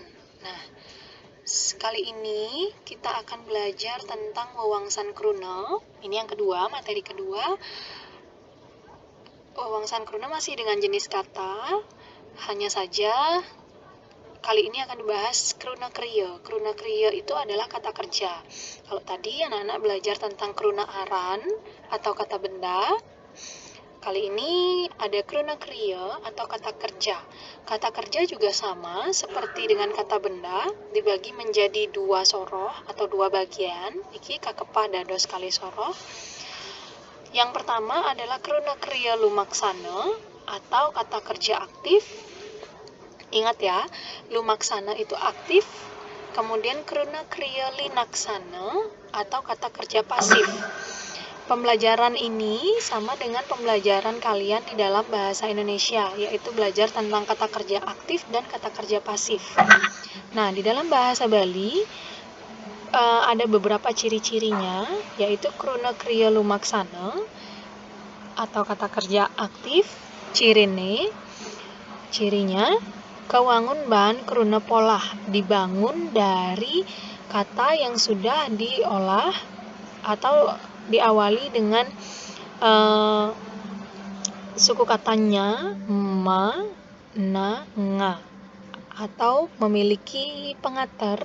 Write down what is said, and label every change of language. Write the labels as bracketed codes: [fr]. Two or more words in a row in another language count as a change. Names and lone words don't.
[id] Nah, kali ini kita akan belajar tentang [ban] wewangsan kruna. [id] Ini yang kedua, materi kedua. [ban] Wewangsan kruna [id] masih dengan jenis kata, hanya saja kali ini akan dibahas [ban] kruna kriya. Kruna kriya [id] itu adalah kata kerja. Kalau tadi anak-anak belajar tentang [ban] kruna aran [id] atau kata benda, kali ini ada [ban] kruna kriya [id] atau kata kerja. Kata kerja juga sama seperti dengan kata benda, dibagi menjadi dua soroh atau dua bagian. [ban] Iki kakepah dados kali soroh. [id] Yang pertama adalah [ban] kruna kriya lumaksana [id] atau kata kerja aktif. Ingat ya, lumaksana itu aktif, kemudian [ban] kruna kriya linaksana [id] atau kata kerja pasif. Pembelajaran ini sama dengan pembelajaran kalian di dalam bahasa Indonesia, yaitu belajar tentang kata kerja aktif dan kata kerja pasif. Nah, di dalam bahasa Bali ada beberapa ciri-cirinya, yaitu [ban] kruna kriya lumaksana [id] atau kata kerja aktif. [ban] Cirinya kewangun bahan kruna polah, [id] dibangun dari kata yang sudah diolah atau diawali dengan suku katanya ma, na, nga, atau memiliki pengatar.